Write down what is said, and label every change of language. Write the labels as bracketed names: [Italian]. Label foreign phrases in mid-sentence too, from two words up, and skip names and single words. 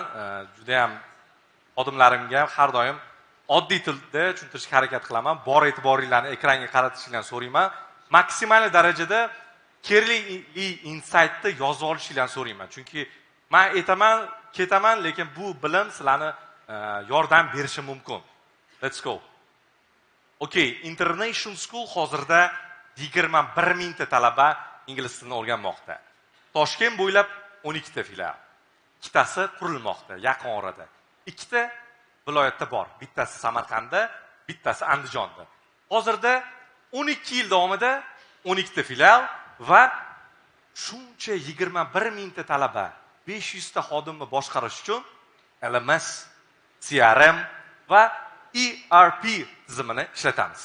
[Uzbek] Juda ham xodimlarimga har doim oddiy tilda tushuntirishga harakat qilaman. Bor e'tiboringlarni ekranga qaratishinglarni so'rayman. Maksimal darajada kerakli insightni yozib olishinglarni so'rayman. Chunki men aytaman, ketaman, lekin bu bilim sizlarni yordam berishi mumkin. [English] Let's go. [Uzbek] Okay, International School hozirda 21 mingta talaba ingliz tilini o'rganmoqda. Toshkent bo'ylab 12 ta filial. Ikkitasi qurilmoqda yaqin orada. Ikkita viloyatda bor. Bittasi Samarqandda, bittasi Andijonda. Hozirda 12 yil davomida 12 ta filial va shuncha 21 mingta talaba, 500 ta xodimni boshqarish uchun LMS, CRM va ERP tizimini ishlatamiz.